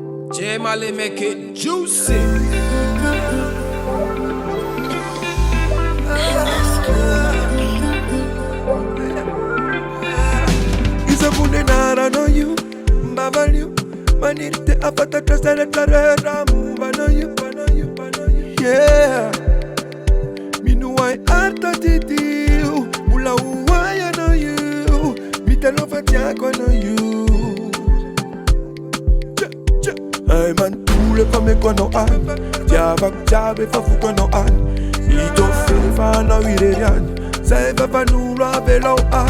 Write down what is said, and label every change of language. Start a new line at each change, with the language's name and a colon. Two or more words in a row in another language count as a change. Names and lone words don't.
English: J-Mali make it juicy.
Malagasy: Izabune anaranao, valio, Maniry hahafantatra rehetra rehetra momba you. Yeah, Minoa tadidio, mbola hoay anao io, mitalova tiako anao io. Ay mantole fa meko anao any, tiavako jiaby efa voko anao any, hito fefa anao irery any, zay vavan'olo AVELAO any.